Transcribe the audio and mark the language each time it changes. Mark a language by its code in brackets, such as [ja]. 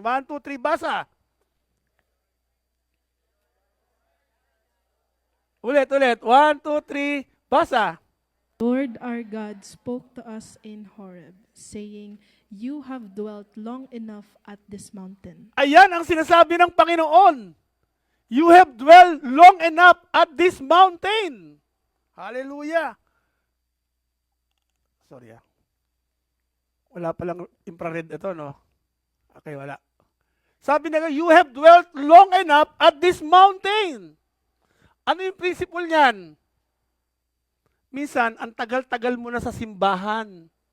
[tl] 1, 2, 3, basa! Ulit. 1, 2, 3, basa! [en] Lord our God spoke to us in Horeb, saying, "You have dwelt long enough at this mountain." [tl] Ayan ang sinasabi ng Panginoon. [en] You have dwelt long enough at this mountain. Hallelujah. [tl] Sorry, wala palang infrared ito, no? Okay, wala. Sabi na, [en] you have dwelt long enough at this mountain. [tl] Ano yung principle niyan? Minsan, ang tagal-tagal mo na sa simbahan.